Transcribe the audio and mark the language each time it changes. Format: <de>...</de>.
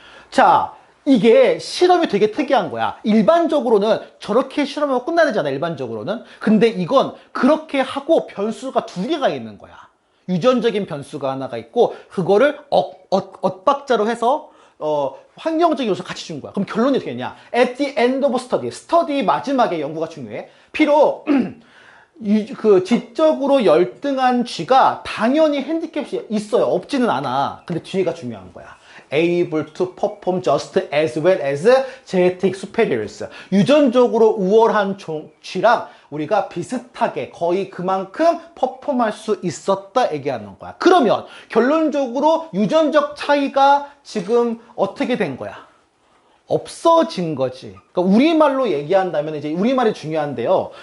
<ko>자, 이게 실험이 되게 특이한 거야. 일반적으로는 저렇게 실험하고 끝나야 되잖아, 일반적으로는. 근데 이건 그렇게 하고 변수가 두 개가 있는 거야. 유전적인 변수가 하나가 있고 그거를 엇박자로 해서 환경적인 요소 같이 준 거야. 그럼 결론이 어떻게 되냐?</ko> <en>At the end of study,</en> <ko>스터디 마지막에 연구가 중요해. 비록 그 지적으로 열등한 쥐가 당연히 핸디캡이 있어요. 없지는 않아. 근데 뒤에가 중요한 거야.</ko> <en>able to perform just as well as genetic superiors.</en> <ko>유전적으로 우월한 쥐랑 우리가 비슷하게 거의 그만큼 퍼폼할 수 있었다 얘기하는 거야. 그러면 결론적으로 유전적 차이가 지금 어떻게 된 거야? 없어진 거지. 그러니까 우리말로 얘기한다면 이제 우리말이 중요한데요.</ko>